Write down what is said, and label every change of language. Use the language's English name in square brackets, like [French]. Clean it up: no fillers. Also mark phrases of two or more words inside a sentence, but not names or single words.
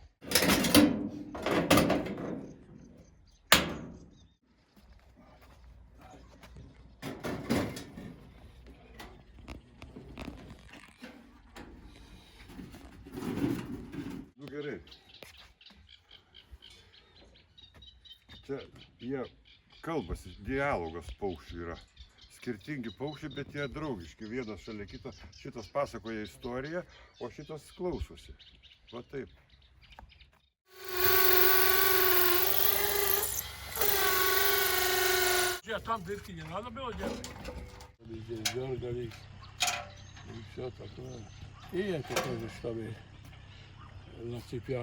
[Lithuanian] Nu gerai. Čia jie kalbasi, dialogas paukščių yra. Skirtingi paukščiai, bet jie draugiški, vienas šalia kito. Šitas pasakoja istoriją, o šitas klausosi. Va taip. [Russian] Там дырки не надо было делать. Здесь дергались и все такое. И это тоже, чтобы на цепях.